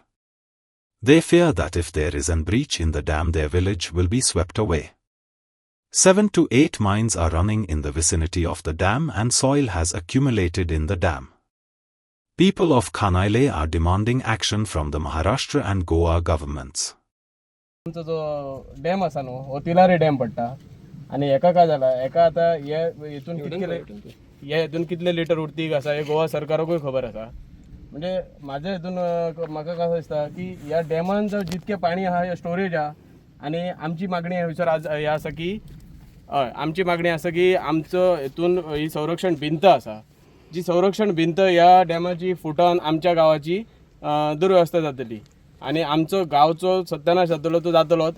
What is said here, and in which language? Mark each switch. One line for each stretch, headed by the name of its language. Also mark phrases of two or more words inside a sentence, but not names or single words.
English: They fear that if there is a breach in the dam, their village will be swept away. 7 to 8 mines are running in the vicinity of the dam and soil has accumulated in the dam. People of Khanaile are demanding action from the Maharashtra and Goa governments.
Konkani: आमचा जो डॅम असा नो हो तिलारी डॅम पडटा आणि एका काय झाला एका आता इथून कितले लिटर उरतीक असा हे गोवा सरकाराकूय खबर असा. म्हणजे माझ्या इथून म्हाका कसं दिसता की या डॅमान जितके पाणी आहा हे स्टोरेज आहा आणि आमची मागणी ह्याच्यावर आज हे आसा की आमची मागणी आसा की आमचं हितून ही संरक्षण भिंत आसा, जी संरक्षण भिंत या डॅमाची फुटन आमच्या गावाची दुर्व्यवस्था जातली आणि आमचो गावचो सत्यानाश जातलो तो जातलोच.